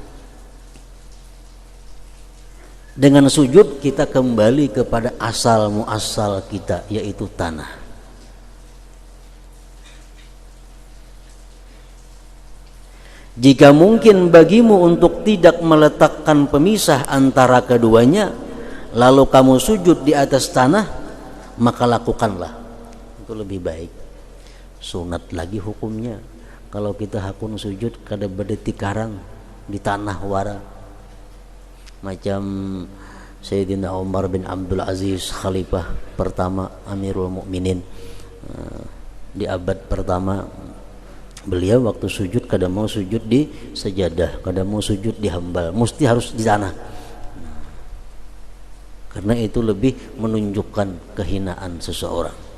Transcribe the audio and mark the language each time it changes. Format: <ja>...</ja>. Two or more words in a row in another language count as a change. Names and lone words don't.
<id>Dengan sujud kita kembali kepada asal muasal kita, yaitu tanah. Jika mungkin bagimu untuk tidak meletakkan pemisah antara keduanya, lalu kamu sujud di atas tanah, maka lakukanlah. Itu lebih baik. Sunat lagi hukumnya.</id> <bjn>kalau kita hakun sujud kada berdetik karang di tanah wara macam Sayyidina Umar bin Abdul Aziz khalifah pertama Amirul Mukminin di abad pertama. Beliau waktu sujud kada mau sujud di sajadah, kada mau sujud di hambal, mesti harus di tanah.</bjn> <id>Karena itu lebih menunjukkan kehinaan seseorang.</id>